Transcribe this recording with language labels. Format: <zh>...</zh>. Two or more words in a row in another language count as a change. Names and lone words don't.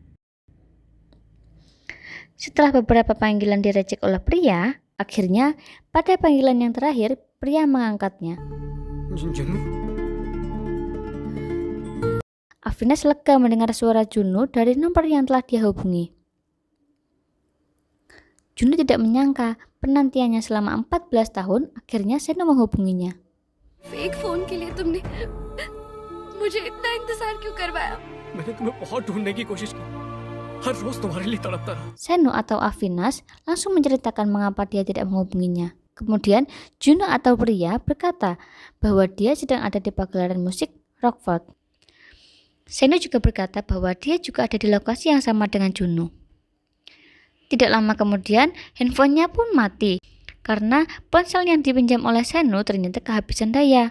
<id>Setelah beberapa panggilan direjek oleh pria, akhirnya pada panggilan yang terakhir, pria mengangkatnya. जुनू Afinas lega mendengar suara Junu dari nomor yang telah dia hubungi. Junu tidak menyangka penantiannya selama 14 tahun akhirnya Senu menghubunginya.</id> <hi>फेक फोन के लिए तुमने मुझे इतना इंतजार क्यों करवाया? मैंने तुम्हें बहुत ढूंढने की कोशिश की, हर रोज तुम्हारे लिए तड़पता रहा।</hi> <id>Senu atau Afinas langsung menceritakan mengapa dia tidak menghubunginya. Kemudian Junu atau pria berkata bahwa dia sedang ada di pagelaran musik Rockford. Senu juga berkata bahwa dia juga ada di lokasi yang sama dengan Junu. Tidak lama kemudian, handphonenya pun mati karena ponsel yang dipinjam oleh Senu ternyata kehabisan daya.</id>